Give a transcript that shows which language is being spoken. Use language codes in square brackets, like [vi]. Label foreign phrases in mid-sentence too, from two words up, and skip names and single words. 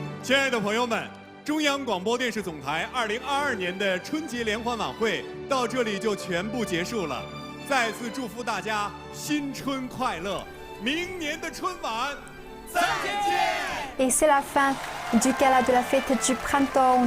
[zh] 亲爱的朋友们，中央广播电视总台2022年的春节联欢晚会到这里就全部结束了。再次祝福大家新春快乐，明年的春晚再见。 [fr] Et c'est la fin du gala de la fête du printemps.